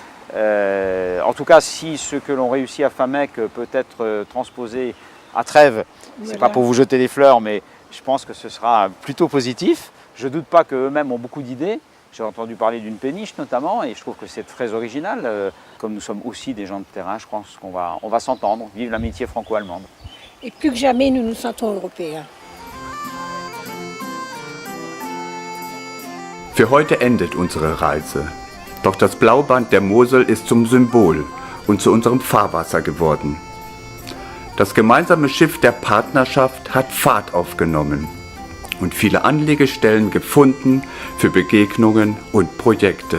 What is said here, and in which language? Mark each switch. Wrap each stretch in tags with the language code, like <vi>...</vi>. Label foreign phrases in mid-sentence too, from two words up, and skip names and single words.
<fr>En tout cas, si ce que l'on réussit à FAMEC peut être transposé à Trèves, ce n'est pas pour vous jeter des fleurs, mais je pense que ce sera plutôt positif. Je ne doute pas qu'eux-mêmes ont beaucoup d'idées. J'ai entendu parler d'une péniche notamment et je trouve que c'est très original. Comme nous sommes aussi des gens de terrain, je pense qu'on va s'entendre. Vive l'amitié franco-allemande. Et plus que jamais, nous nous sentons européens.</fr> <de>Für heute endet unsere Reise. Doch das Blauband der Mosel ist zum Symbol und zu unserem Fahrwasser geworden. Das gemeinsame Schiff der Partnerschaft hat Fahrt aufgenommen und viele Anlegestellen gefunden für Begegnungen und Projekte.</de>